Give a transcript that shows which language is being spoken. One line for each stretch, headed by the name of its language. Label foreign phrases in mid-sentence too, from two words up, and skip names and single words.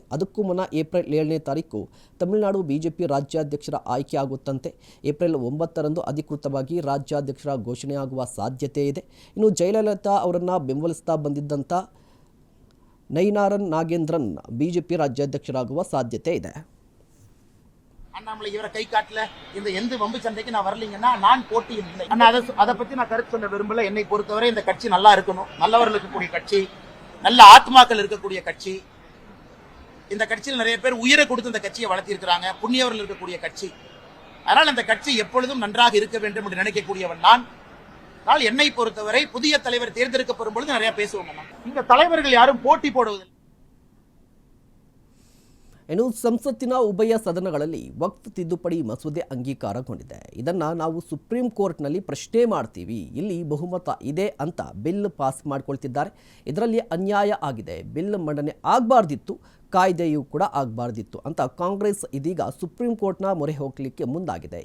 Kannada: ಅದಕ್ಕೂ ಮುನ್ನ ಏಪ್ರಿಲ್ 7ನೇ ತಾರೀಕು ತಮಿಳುನಾಡು ಬಿಜೆಪಿ ರಾಜ್ಯಾಧ್ಯಕ್ಷರ ಆಯ್ಕೆ ಆಗುತ್ತಂತೆ. ಏಪ್ರಿಲ್ 9ರಂದು ಅಧಿಕೃತವಾಗಿ ರಾಜ್ಯಾಧ್ಯಕ್ಷರ ಘೋಷಣೆಯಾಗುವ ಸಾಧ್ಯತೆ ಇದೆ. ಇನ್ನು ಜಯಲಲಿತಾ ಅವರನ್ನು ಬೆಂಬಲಿಸ್ತಾ ಬಂದಿದ್ದಂಥ ನೈನಾರನ್ ನಾಗೇಂದ್ರನ್ ಬಿಜೆಪಿ ರಾಜ್ಯಾಧ್ಯಕ್ಷರಾಗುವ ಸಾಧ್ಯತೆ ಇದೆ.
Tamil: அண்ணாமலை இவரை கை காட்டல, இந்த எந்த வம்பு சண்டைக்கு நான் வரலீங்கன்னா நான் போட்டியில் இல்லை. அதை பத்தி நான் கருத்து சொல்ல விரும்பல. என்னை பொறுத்தவரை இந்த கட்சி நல்லா இருக்கணும், நல்லவர்கள் இருக்கக்கூடிய கட்சி, நல்ல ஆத்மாக்கள் இருக்கக்கூடிய கட்சி. இந்த கட்சியில் நிறைய பேர் உயிரை கொடுத்து இந்த கட்சியை வளர்த்திருக்கிறாங்க, புண்ணியவர்கள் இருக்கக்கூடிய கட்சி. அதனால் இந்த கட்சி எப்பொழுதும் நன்றாக இருக்க வேண்டும் என்று நினைக்கக்கூடியவன் நான். ஆனால் என்னை பொறுத்தவரை புதிய தலைவர் தேர்ந்தெடுக்கப்படும் பொழுது நிறைய பேசுவோம். இந்த தலைவர்கள் யாரும் போட்டி போடுவதில்லை.
Kannada: ಇನ್ನು ಸಂಸತ್ತಿನ ಉಭಯ ಸದನಗಳಲ್ಲಿ ವಕ್ಫ್ ತಿದ್ದುಪಡಿ ಮಸೂದೆ ಅಂಗೀಕಾರಗೊಂಡಿದೆ. ಇದನ್ನು ನಾವು ಸುಪ್ರೀಂ ಕೋರ್ಟ್ನಲ್ಲಿ ಪ್ರಶ್ನೆ ಮಾಡ್ತೀವಿ, ಇಲ್ಲಿ ಬಹುಮತ ಇದೆ ಅಂತ
English: bill pass
Kannada: ಮಾಡ್ಕೊಳ್ತಿದ್ದಾರೆ. ಇದರಲ್ಲಿ ಅನ್ಯಾಯ ಆಗಿದೆ, ಬಿಲ್ ಮಂಡನೆ ಆಗಬಾರ್ದಿತ್ತು, ಕಾಯ್ದೆಯೂ ಕೂಡ ಆಗಬಾರ್ದಿತ್ತು ಅಂತ ಕಾಂಗ್ರೆಸ್ ಇದೀಗ ಸುಪ್ರೀಂ ಕೋರ್ಟ್ನ ಮೊರೆ ಹೋಗಲಿಕ್ಕೆ ಮುಂದಾಗಿದೆ.